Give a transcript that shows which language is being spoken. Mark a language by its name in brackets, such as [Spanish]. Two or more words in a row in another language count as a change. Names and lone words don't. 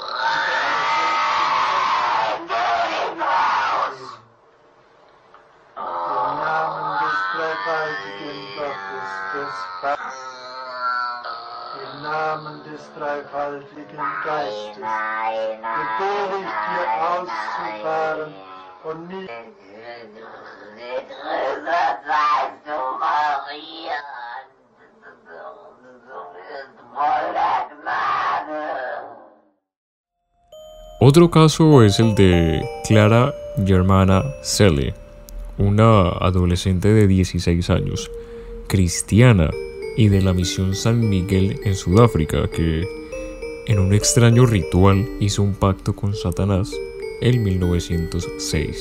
[German] Im Namen des dreifaltigen Gottes, des Vaters, im Namen des dreifaltigen Geistes, befehle ich dir auszufahren und nicht. [Spanish] Otro caso es el de Clara Germana Selle, una adolescente de 16 años, cristiana y de la misión San Miguel en Sudáfrica, que en un extraño ritual hizo un pacto con Satanás en 1906.